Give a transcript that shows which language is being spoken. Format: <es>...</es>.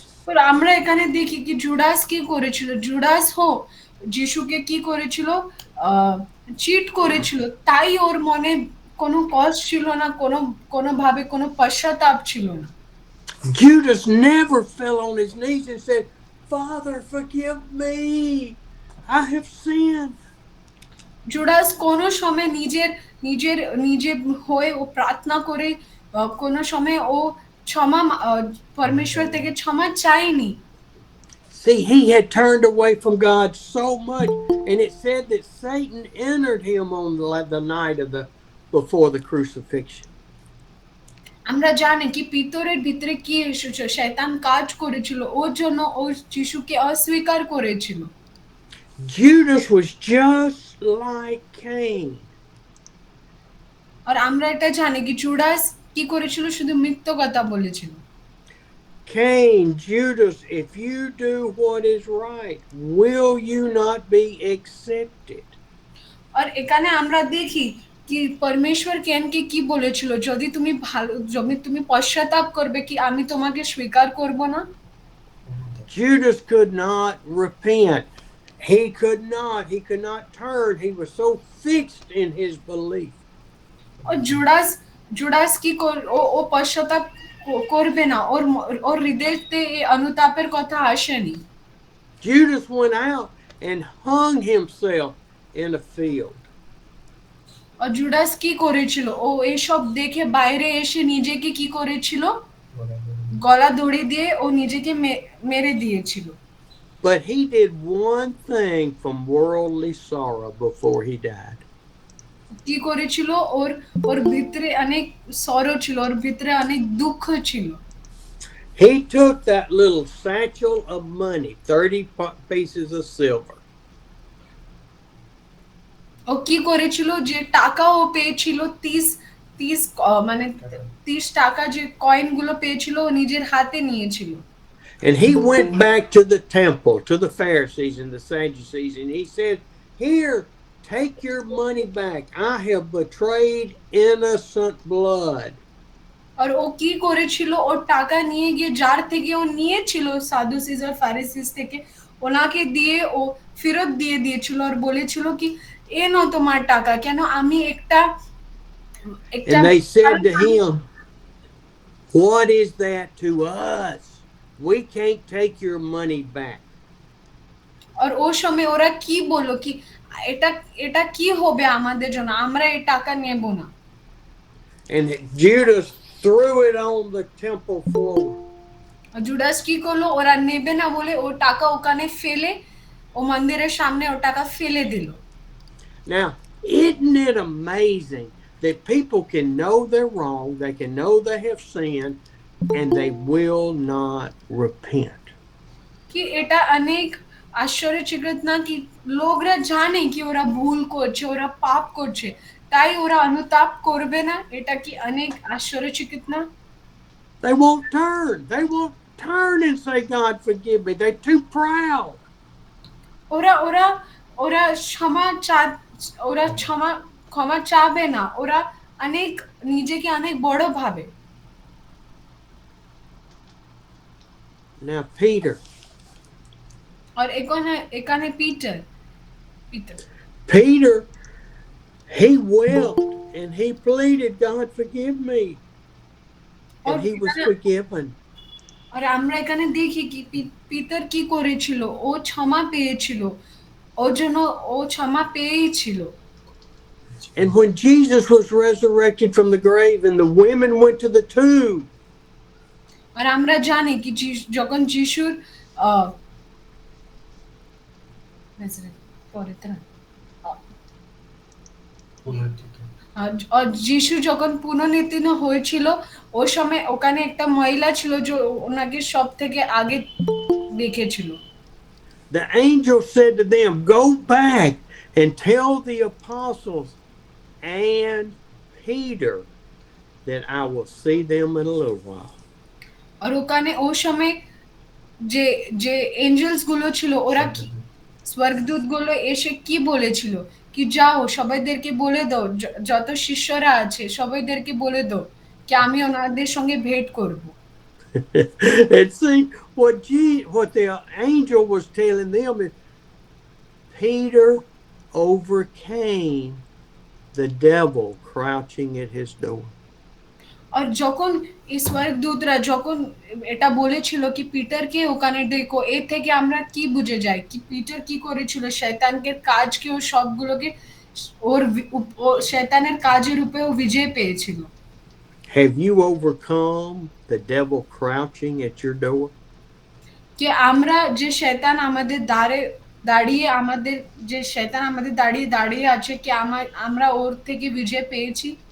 <bn>আর আমরা এখানে দেখি কি জুডাস কি করেছিল, জুডাস যিশুকে কি করেছিল, চিট করেছিল, তাই ওর মনে কোনো কষ্ট ছিল না, কোনো ভাবে কোনো পশ্চাতাপ ছিল না।</bn> <en>Judas never fell on his knees and said, Father, forgive me. I have sinned.</en> <bn>Judas কোনো সময় নিজের হয়ে ও প্রার্থনা করে কোনো সময় ও ক্ষমা পরমেশ্বর থেকে ক্ষমা চায়নি।</bn> <en>See, he had turned away from God so much, and it said that Satan entered him on the night of before the crucifixion.</en> <bn>আমরা জানি কি পিতরের ভিতরে কি এসেছে, শয়তান কাজ করেছিল, ওর জন্য ও যিশুকে অস্বীকার করেছিল।</bn> <en>Judas was just like Cain.</en> <bn>আর আমরা এটা জানি কি জুডাস কি করেছিল, শুধু মিথ্যা কথা বলেছিল।</bn> <en>Cain, Judas, if you do what is right, will you not be accepted?</en> <bn>আর এখানে আমরা দেখি কি পরমেশ্বর কেনকে কি বলেছিল, যদি তুমি পশ্চাতাপ করবে কি আমি তোমাকে স্বীকার করব না।</bn> <en>Judas could not repent. He could not turn. He was so fixed in his belief.</en> <bn>O Judas কি ও পশ্চাতাপ করবে না, ওর হৃদয়তে এই অনুতাপের কথা আসেনি।</bn> <en>Judas went out and hung himself in a field.</en> <bn>আর Judas কি করেছিল, ও এইসব দেখে বাইরে এসে নিজেকে কি করেছিল, গলা দড়ি দিয়ে ও নিজেকে মেরে দিয়েছিল।</bn> <en>But he did one thing from worldly sorrow before he died.</en> <bn>কি করেছিল, ওর ভিতরে অনেক সরো ছিল, ওর ভিতরে অনেক দুঃখ ছিল।</bn> <en>He took that little satchel of money, 30 pieces of silver.</en> <bn>ও কি করেছিল, যে টাকা ও পেয়েছিল 30 মানে 30 টাকা যে কয়েনগুলো পেয়েছিল ও নিজের হাতে নিয়েছিল।</bn> <en>And he went back to the temple, to the Pharisees and the Sadducees, and he said, "Here, take your money back. I have betrayed innocent blood."</en> <bn>আর ও কি করেছিল, ওর টাকা নিয়ে গিয়ে যার থেকে ও নিয়েছিল সাদুসিস আর ফারিসিস থেকে, ওনাকে দিয়ে ও ফেরত দিয়ে দিয়েছিল আর বলেছিল কি এ নাও তোমার টাকা, কেন আমি একটা</bn> <en>And they said to him, "What is that to us? We can't take your money back."</en> <bn>আর ও সময় ওরা কি বললো কি এটা কি হবে আমাদের জন্য, আমরা এই টাকা নেব না।</bn> <en>And Judas threw it on the temple floor.</en> <bn>Judas কি করলো, ওরা নেবে না বলে ও টাকা ওখানে ফেলে, ও মন্দিরের সামনে ও টাকা ফেলে দিল।</bn> <en>Now, isn't it amazing that people can know they're wrong, they can know they have sinned, and they will not repent?</en> <bn>কি এটা অনেক আশ্চর্যচকিত না কি লোকরা জানে কি ওরা ভুল করছে, ওরা পাপ করছে, তাই ওরা অনুতাপ করবে না, এটা কি অনেক আশ্চর্যচকিত না?</bn> <en>They won't turn. They won't turn and say, "God, forgive me." They're too proud.</en> <bn>ওরা ওরা ওরা ক্ষমা চা ওরা ক্ষমা চাবে না, ওরা অনেক নিজেকে অনেক বড় ভাবে।</bn> <en>Now, Peter.</en> <bn>আর এখানে এখানে Peter Peter</bn> <en>Peter, he wept and he pleaded, God, forgive me.</en> <bn>আর</bn> <en>And he was</en> <bn>এখানে</bn> <en>forgiven.</en> <bn>আর আমরা এখানে দেখি কি পিটার কি করেছিল, ও ক্ষমা পেয়েছিল, ওর জন্য ও ক্ষমা পেয়েছিল।</bn> <en>And when Jesus was resurrected from the grave and the women went to the tomb,</en> <bn>আর আমরা জানি কি যখন যিশুর আহ, পরে তো না, পুনরুত্থিত। আর যিশু যখন পুনর্নির্মিত হয়েছিল, ওই সময় ওখানে একটা মহিলা ছিল যে ওনাকে সব থেকে আগে দেখেছিল।</bn> <en>the angel said to them, go back and tell the apostles and Peter that I will see them in a little while.</en> <bn>আর ওখানে ওই সময় যে যে এঞ্জেলস গুলো ছিল, ওরা স্বর্গদূত গুলো এসে কি বলেছিল কি যাও সবাইদেরকে বলে দাও, যত শিষ্যরা আছে সবাইদেরকে বলে দাও কি আমি ওনাদের সঙ্গে ভেট করব।</bn> <en>And see, what the angel was telling them is Peter overcame the devil crouching at his door.</en> <bn>আর যখন এই স্বর্গদূতরা যখন এটা বলেছিল কি পিটারকে ওখানে দেখো, এর থেকে আমরা কি বুঝে যাই কি পিটার কি করেছিল, শয়তানকে কাজকে ও সবগুলোকে ওর শয়তানের কাজের উপরে ও বিজয় পেয়েছিল।</bn> <en>Have you overcome the devil crouching at your door?</en> <bn>কি আমরা যে শয়তান আমাদের দাঁড়িয়ে আমাদের যে শয়তান আমাদের দাঁড়িয়ে আছে কি আমরা ওর থেকে বিজয় পেয়েছি?</bn>